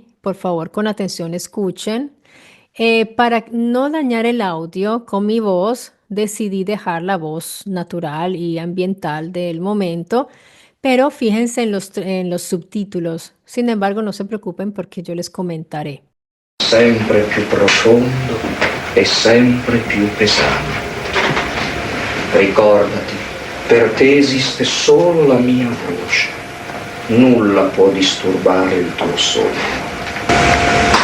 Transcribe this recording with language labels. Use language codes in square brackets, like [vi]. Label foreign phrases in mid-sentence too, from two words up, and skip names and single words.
[es] Por favor, con atención escuchen. Para no dañar el audio con mi voz, decidí dejar la voz natural y ambiental del momento, pero fíjense en los subtítulos. Sin embargo, no se preocupen porque yo les comentaré. [it] Sempre più profondo e sempre più pesante. Ricordati, per te esiste solo la mia voce. Nulla può disturbare il tuo sonno.